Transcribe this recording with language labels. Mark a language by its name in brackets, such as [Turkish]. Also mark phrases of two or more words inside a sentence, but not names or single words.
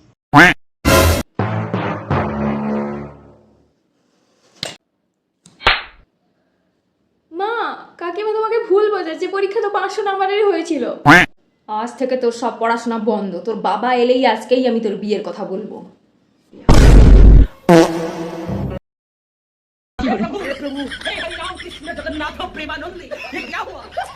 [Bangla] মা, কাকিমা তোমাকে ভুল বোঝাচ্ছে, পরীক্ষা তো 500 নাম্বারের হয়েছিল। আজ থেকে তোর সব পড়াশোনা বন্ধ, তোর বাবা এলেই আজকেই আমি তোর বিয়ের কথা বলবো। [Hindi] हे प्रभु, हे हरि राम कृष्ण जगन्नाथ प्रेमानंद, ये क्या हुआ?